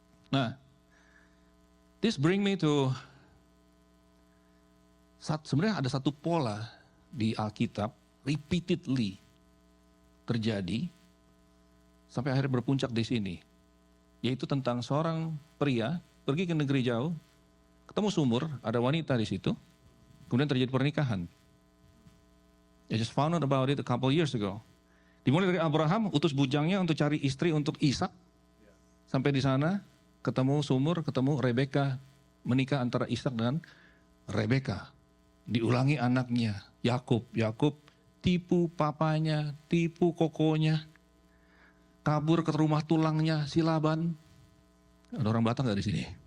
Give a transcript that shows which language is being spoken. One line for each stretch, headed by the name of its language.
Indonesian: Nah,
English: this bring me to
Indonesian: sebenarnya ada satu pola di Alkitab repeatedly terjadi sampai akhirnya berpuncak di sini, yaitu tentang seorang pria pergi ke negeri jauh, ketemu sumur, ada wanita di situ, kemudian terjadi pernikahan.
English: I just found out about it a couple years ago.
Indonesian: Dimulai dari Abraham utus bujangnya untuk cari istri untuk Ishak, sampai di sana ketemu sumur, ketemu Rebeka, menikah antara Ishak dan Rebeka. Diulangi anaknya, Yakub. Yakub tipu papanya, tipu kokonya, kabur ke rumah tulangnya si Laban. Ada orang Batak nggak di sini?